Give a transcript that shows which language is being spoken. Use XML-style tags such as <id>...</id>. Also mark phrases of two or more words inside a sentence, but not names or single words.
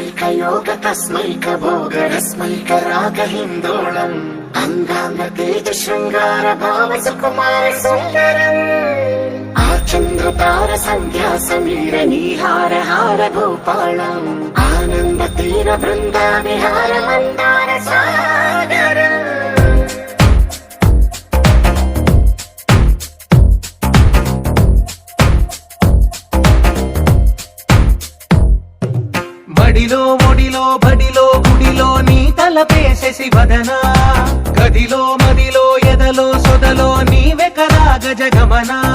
<sa>योग तस्मैक भोगरस्मैक राग हिन्दोळम् अंगांग तेज शृंगार भाव सुकुमार सुंदरम् आचंद्र तार संध्या समीर नीहार हार भूपालम् आनंद तीर वृंदा विहार मंदार सागरम्</sa> <te>బడిలో ఒడిలో బడిలో గుడిలో నీ తలపేసేసి వదనా గదిలో మదిలో ఎదలో సొదలో నీవే కదా గజగమనా</te>